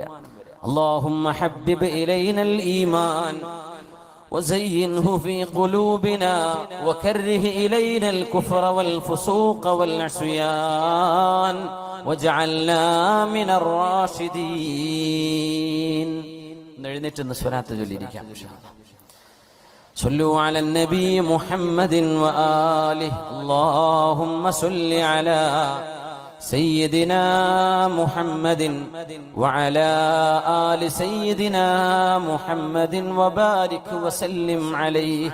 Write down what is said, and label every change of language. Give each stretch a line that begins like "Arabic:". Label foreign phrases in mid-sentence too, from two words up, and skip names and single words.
Arabic: اللهم حبب إلينا الإيمان وزينه في قلوبنا وكره إلينا الكفر والفسوق والعصيان واجعلنا من الراشدين.
Malayalam: എഴുന്നേറ്റ് സ്വലാത്ത് ചൊല്ലിയിരിക്കാം.
Arabic: صلوا على النبي محمد وآله. اللهم صل على سيدنا محمد وعلى آل سيدنا محمد وبارك وسلم عليه.